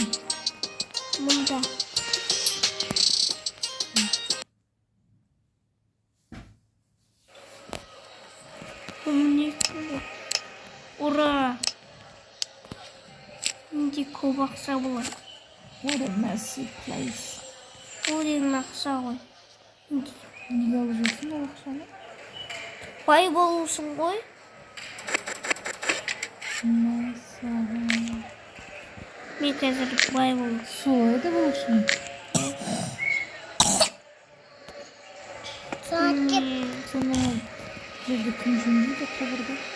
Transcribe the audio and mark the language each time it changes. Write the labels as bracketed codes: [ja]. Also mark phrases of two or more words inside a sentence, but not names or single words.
[kk] Мұнда. Ура! Менде көп ақша болады. [en] What a messy place. [kk] Ол деген ақша ғой. Неге алып жүрсің ол ақшаны? Бай болушың ғой. Мәссаған. Мен қазір бай болу. Солай да болушың. Сонда жерді кім жөндейді қабырды?